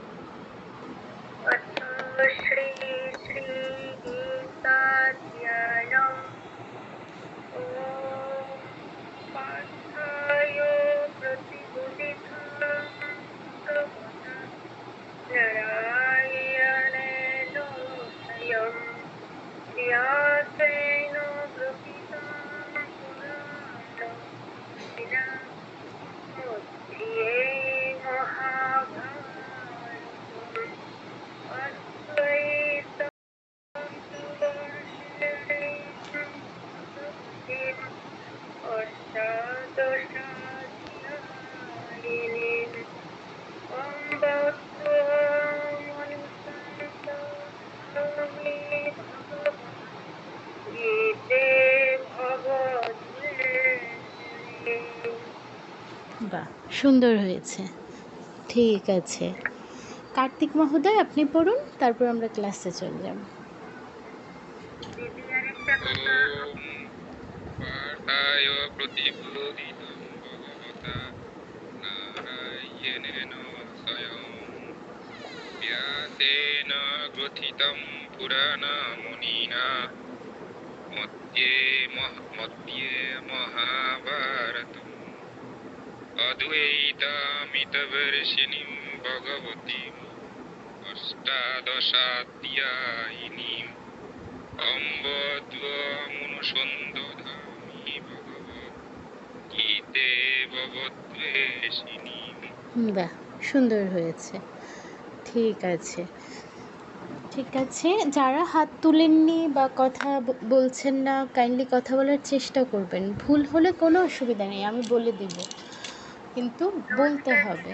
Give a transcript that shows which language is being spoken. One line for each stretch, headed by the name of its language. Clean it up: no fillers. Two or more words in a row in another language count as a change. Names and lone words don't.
Sanskrit: অথ শ্রী শ্রী গীতাধ্যায়নম। ওম পার্থায় প্রতিবোধিতং ভগবতা নারায়ণেন স্বয়ং व्यासेन ग्रथितं पुराणं मध्ये महाभारतम् अद्वैतवर्षिणीं अष्टादशाध्यायिनीम् अम्ब त्वमनुसन्ततामि भगवद्गीते भगवद्वेषिणी।
Bangla: বাহ, সুন্দর হয়েছে, ঠিক আছে। কার্তিক মহোদয়, আপনি পড়ুন, তারপর আমরা ক্লাসে চলে যাব। দিদি আরেকটা কথা,
Sanskrit: পার্থায় প্রতিবোধিতং ভগবতা নারায়ণেন স্বয়ং व्यासेन ग्रथितं पुराणमुनिना मध्ये महाभारतम् अद्वैतामितवर्षिणीं भगवतीम् अष्टादशाध्यायिनीम् अम्ब त्वमनुसन्ततामि भगवद्गीते भगवद्वेषिणी।
Bangla: বাহ, সুন্দর হয়েছে, ঠিক আছে ঠিক আছে। যারা হাত তুলেননি বা কথা বলছেন না, কাইন্ডলি কথা বলার চেষ্টা করবেন। ভুল হলে কোনো অসুবিধা নেই, আমি বলে দিব, কিন্তু বলতে হবে।